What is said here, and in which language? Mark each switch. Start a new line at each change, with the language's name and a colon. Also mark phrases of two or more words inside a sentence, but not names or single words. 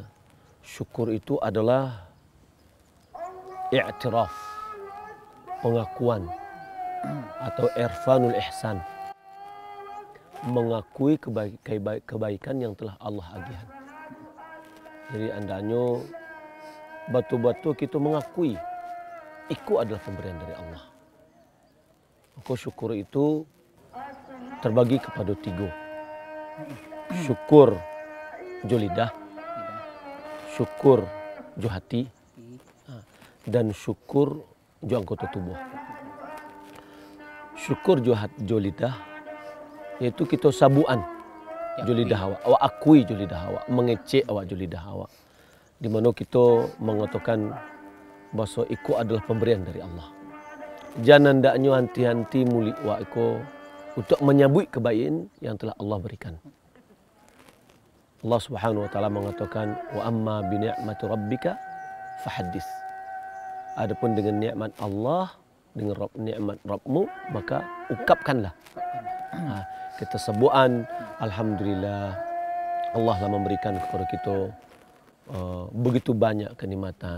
Indonesian: Syukur itu adalah i'tiraf, pengakuan atau
Arabic: عرفان الإحسان,
Indonesian: mengakui kebaikan yang telah Allah agihan. Jadi andanya betul-betul kita mengakui itu adalah pemberian dari Allah. Maka syukur itu terbagi kepada 3.
Minangkabau: Syukur jo lidah, syukur jo hati, dan syukur jo anggota tubuh. Syukur jo lidah yaitu kita sabuan jo lidah awak akui jo lidah awak, mengecek awak jo lidah awak,
Indonesian: di mana kita mengatakan bahwa itu adalah pemberian dari Allah.
Minangkabau: Jangan ndaknya hanti-hanti muli awak itu untuk menyambut kebaikan yang telah Allah berikan.
Arabic: الله سبحانه وتعالى
Indonesian: mengatakan
Arabic: وأما بنعمة ربك فحدث.
Indonesian: Adapun dengan nikmat Allah, dengan nikmat Rabbmu, maka ungkapkanlah. Kita sebutan alhamdulillah Allah telah memberikan kepada kita begitu banyak kenikmatan.